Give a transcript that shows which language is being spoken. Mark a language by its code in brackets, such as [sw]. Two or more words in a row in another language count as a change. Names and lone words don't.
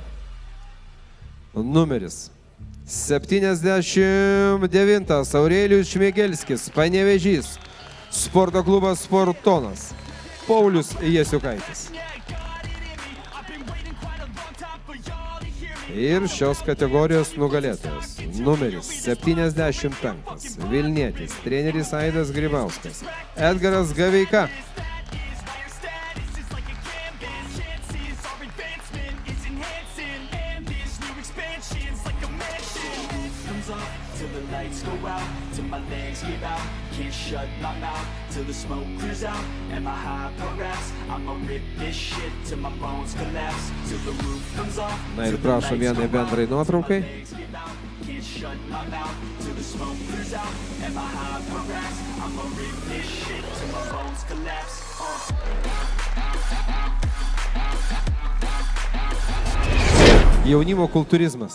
[lt] Numeris 79, Aurelijus Šmėgelskis, Panevėžys, sporto klubas Sportonas, Paulius Jasiukaitis. Ir šios kategorijos nugalėtojas. Numeris 75, Vilnietis, treneris Aidas Grybauskas, Edgaras Gaveika. [en] Till the lights go out, till my legs give out. Can't shut my mouth till the smoke clears out. And my hyper raps, I'ma rip this shit till my bones collapse. Till the roof comes off. [lt] Na ir prašom vienai bendrai nuotraukai. [en] Can't shut my mouth till the smoke clears out. And my hyper raps, I'ma rip this shit till my bones collapse. [lt] Jaunimo kultūrizmas.